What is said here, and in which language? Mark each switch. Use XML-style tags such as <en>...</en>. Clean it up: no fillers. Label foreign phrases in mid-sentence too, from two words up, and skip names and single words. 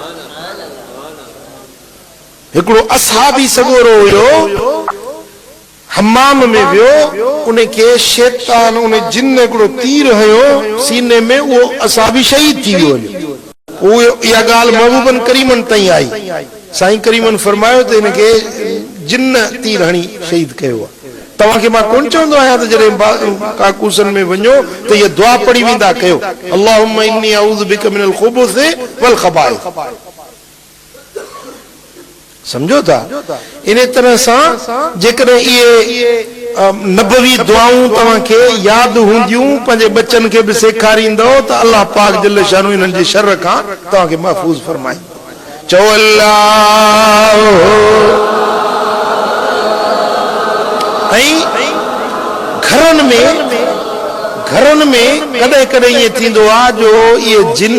<sd>हिकिड़ो असहाबी सॻोरो हुयो हमाम में वियो उनखे शैतान उन जिन हिकिड़ो तीर हयो सीने में उहो असहाबी शहीद थी वियो उहो इहा ॻाल्हि महबूबन करीमन ताईं आई साईं करीमन फरमायो त हिनखे जिन तीर हणी शहीद कयो आहे तव्हांखे मां कोन चवंदो आहियां त जॾहिं काकूसन में वञो त इहा दुआ पढ़ी वेंदा कयो</sd> <ar>اللهم إني أعوذ بك من الخبث والخبائث</ar> <sd>समझो था इन तरह सां जेकॾहिं इहे नबवी दुआऊं तव्हांखे यादि हूंदियूं पंहिंजे बच्चनि खे बि सेखारींदो त अल्लाह पाक</sd> <ar>جل شأنه</ar> <sd>इन्हनि जे शर खां तव्हांखे महफ़ूज़ फरमाए चओ अल्लाह ऐं घरनि में कॾहिं कॾहिं ईअं थींदो आहे जो इहे जिन</sd>